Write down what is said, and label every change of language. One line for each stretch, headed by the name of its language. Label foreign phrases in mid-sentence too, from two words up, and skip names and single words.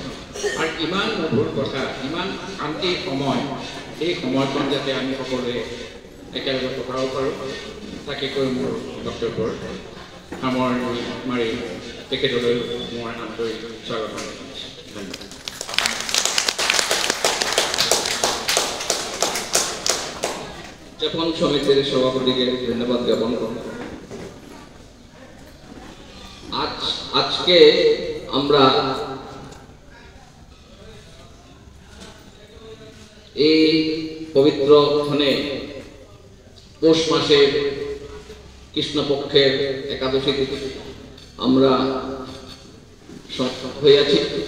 Assamese: আৰু ইমান মধুৰ কথা, ইমান শান্তিৰ সময়, এই সময়কণ যাতে আমি সকলোৱে একেলগে পঠাব পাৰোঁ, তাকে কৈ মোৰ বক্তব্যৰ সামৰণি মাৰি তেখেতলৈ মোৰ আন্তৰিক স্বাগতম জনাইছোঁ। ধন্যবাদ।
Bangla: উদযাপন সমিতির সভাপতিকে ধন্যবাদ জ্ঞাপন করব। আজকে আমরা এই পবিত্র ক্ষণে পৌষ মাসের কৃষ্ণপক্ষের একাদশী তিথি আমরা হইয়াছি।